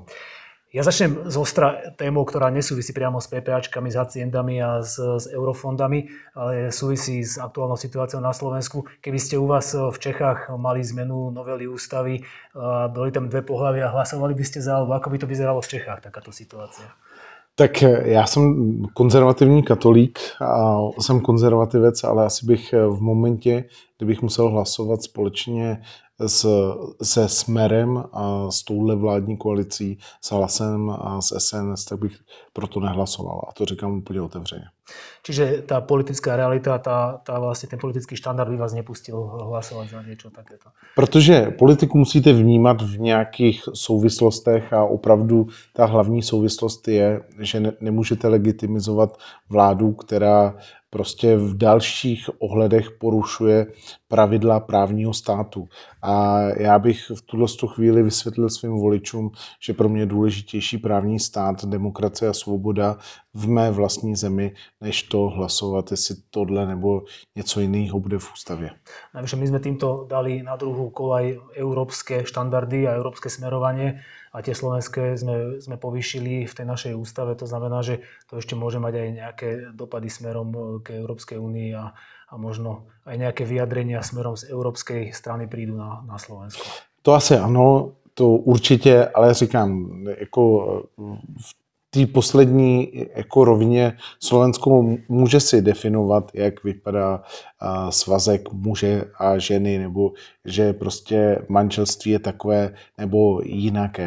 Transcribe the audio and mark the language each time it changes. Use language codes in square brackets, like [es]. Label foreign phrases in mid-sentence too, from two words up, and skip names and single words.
[sk] Ja začnem z ostra témou, ktorá nesúvisí priamo s PPAčkami, s haciendami a s eurofondami, ale súvisí s aktuálnou situáciou na Slovensku. Keby ste u vás v Čechách mali zmenu novely ústavy, boli tam dve pohlavia, hlasovali by ste za, alebo ako by to vyzeralo v Čechách, takáto situácia? [cs] Tak já jsem konzervativní katolík a jsem konzervativec, ale asi bych v momentě, kdybych musel hlasovat společně se Smerem a s touhle vládní koalicí, s Hlasem a s SNS, tak bych proto nehlasoval. A to říkám úplně otevřeně. [sk] Čiže tá politická realita, vlastne ten politický štandard by vás nepustil hlasovať za niečo takéto? [cs] Protože politiku musíte vnímat v nějakých souvislostech a opravdu ta hlavní souvislost je, že nemůžete legitimizovat vládu, která prostě v dalších ohledech porušuje pravidla právního státu. A já bych v tuhle chvíli vysvětlil svým voličům, že pro mě je důležitější právní stát, demokracie a svoboda v mé vlastní zemi, než to hlasovat, jestli tohle nebo něco jiného bude v ústavě. [sk] Navyše my sme týmto dali na druhú koľaj európske štandardy a európske smerovanie a tie slovenské sme povýšili v tej našej ústave. To znamená, že to ešte môže mať aj nejaké dopady smerom k Európskej únii a možno aj nejaké vyjadrenia smerom z európskej strany prídu na Slovensko. [cs] To asi ano, to určitě, ale říkám, jako v té poslední jako rovině Slovensko může si definovat, jak vypadá svazek muže a ženy, nebo že prostě manželství je takové nebo jinaké.